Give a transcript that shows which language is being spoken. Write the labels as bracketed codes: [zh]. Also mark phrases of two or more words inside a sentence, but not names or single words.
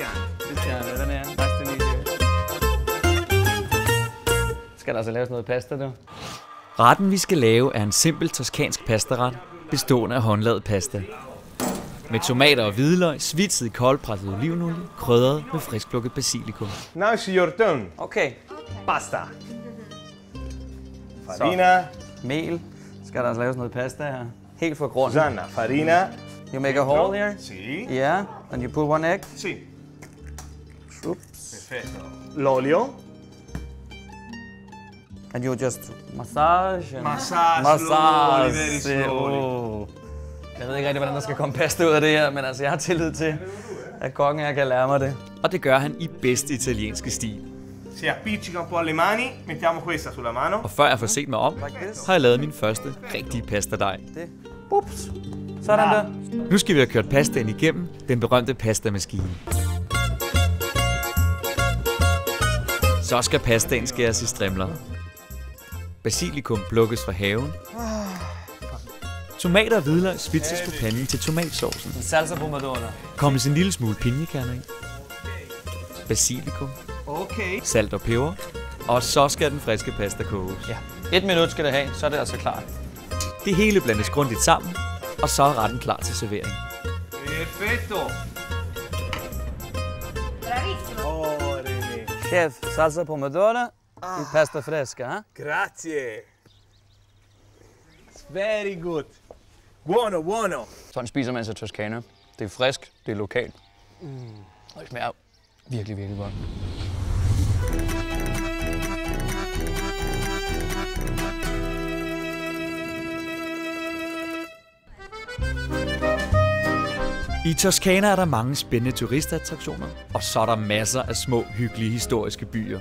[da] Hvordan er det? Skal der altså laves noget pasta, du? Retten, vi skal lave, er en simpel toscansk pastaret, bestående af håndlavet pasta. Med tomater og hvidløg, svitset i koldpresset olivenolie, krydret med friskplukket basilikum. [en] Now it's your turn. Okay. [it] Pasta. Farina. [da] Mel. Skal der altså laves noget pasta her? Helt fra grunden. [it] Susanna, farina. [en] You make a hole here? [it] Sì. [en] Yeah. And you put 1 egg? [it] Sì. [en] Oops. [it] Perfetto. L'olio. [en] And you just massage? And Massage. Slowly, very slowly. Oh. [da] Jeg ved ikke rigtig, hvordan der skal komme pasta ud af det her, men altså, jeg har tillid til, at kokken her kan lære mig det. Og det gør han i bedste italienske stil. [it] Si appiccica un po' alle mani, mettiamo questa sulla mano. [da] Og før jeg får set mig om, har jeg lavet min første rigtige pastadej. Det. Ups. Sådan der. Nu skal vi have kørt pastaen igennem den berømte pastamaskine. Så skal pastaen skæres i strimler. Basilikum plukkes fra haven. Tomater og hvidløg svitses på panden til tomatsaucen. [it] Salsa pomodoro. [da] Kommes en lille smule pinjekerner i. Basilikum. Okay. Salt og peber. Og så skal den friske pasta koges. Ja. 1 minut skal det have, så er det altså klar. Det hele blandes grundigt sammen, og så er retten klar til servering. [it] Perfetto. Bravissimo. [en] Oh, René. [it] Chef, salsa pomodoro e pasta fresca, eh? Grazie. [en] It's very good. [it] Buono, buono. [da] Sådan spiser man sig Toscana. Det er frisk, det er lokalt. Og det smager virkelig, virkelig godt. I Toscana er der mange spændende turistattraktioner, og så er der masser af små, hyggelige historiske byer.